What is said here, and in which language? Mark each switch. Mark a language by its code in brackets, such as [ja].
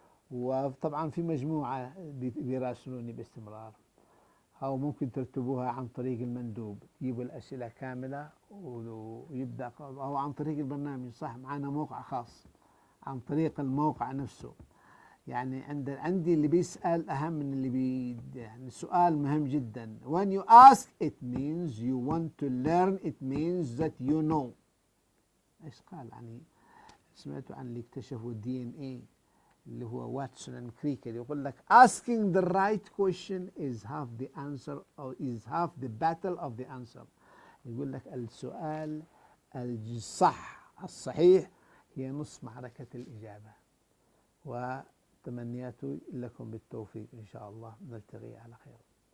[ar] وطبعا في مجموعة بيراسلوني باستمرار، أو ممكن ترتبوها عن طريق المندوب، تجيبوا الأسئلة كاملة ويبدأ، أو عن طريق البرنامج. صح، معنا موقع خاص عن طريق الموقع نفسه. يعني عندي اللي بيسأل أهم من اللي يعني السؤال مهم جدا. [en] when you ask it means you want to learn, it means that you know. [ar] إيش قال؟ يعني سمعتوا عن اللي اكتشفوا DNA اللي هو واتسون اند كريك، يقول لك asking the right question is half the answer or is half the battle of the answer. يقول لك السؤال الصح الصحيح هي نصف معركة الإجابة. وتمنياتي لكم بالتوفيق إن شاء الله، نلتقي على خير.